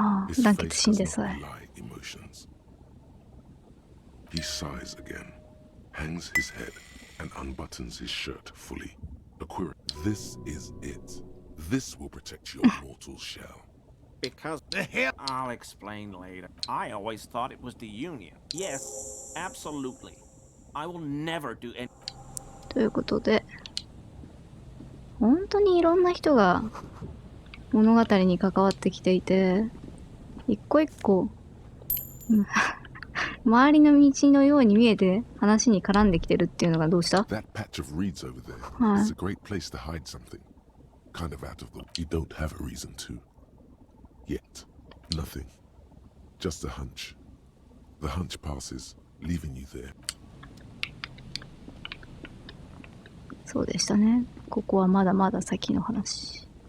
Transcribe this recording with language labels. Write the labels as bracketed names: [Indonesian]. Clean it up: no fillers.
[English] His face does not belie emotions. He sighs again, hangs his head, and unbuttons his shirt fully. Aquira, this is it. This will protect your mortal shell. Because the hell... I'll explain later. I always thought it was the Union. Yes, absolutely. I will never do any... [Japanese] ということで、本当にいろんな人が物語に関わってきていて、一個一個、周りの道のように見えて話に絡んできてるっていうのがどうした？ [English] That patch of reeds over there is a great place to hide something. Kind of out of the... You don't have a reason to. Yet. Nothing. Just a hunch. The hunch passes, leaving you there. [Japanese] そうでしたね。ここはまだまだ先の話。